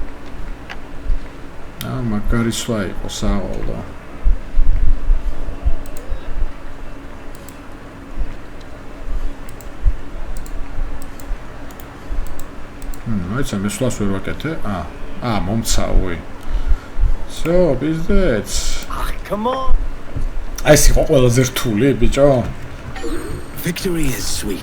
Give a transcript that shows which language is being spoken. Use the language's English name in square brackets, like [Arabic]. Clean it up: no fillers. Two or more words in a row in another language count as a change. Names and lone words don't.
[Georgian] მაგარი სვლა იყო საავადო. აიცა მე სვლას ვერ ვაკეთე. მომცავი. [Russian] Всё, пиздец. [English] Come on. [Georgian] აი ეს იყო ყველაზე რთული, ბიჭო. [English] Victory is sweet.